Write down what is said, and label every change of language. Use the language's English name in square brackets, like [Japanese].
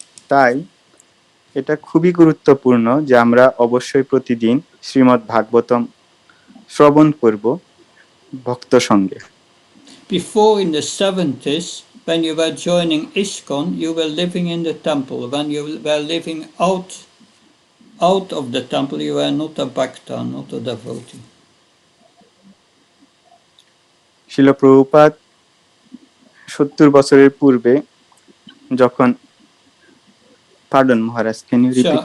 [Bangla] তাই এটা খুবই গুরুত্বপূর্ণ যে আমরা অবশ্যই প্রতিদিন শ্রীমদ্ ভাগবতম শ্রবণ করব ভক্ত সঙ্গে। [English] Before, in the 70s, when you were joining ISKCON, you were living in the temple. When you were living out of the temple, you were not a bhakta, not a devotee. [Bangla] শিল প্রভুপাদ 70 বছরের পূর্বে যখন, [English] pardon Maharaj, can you repeat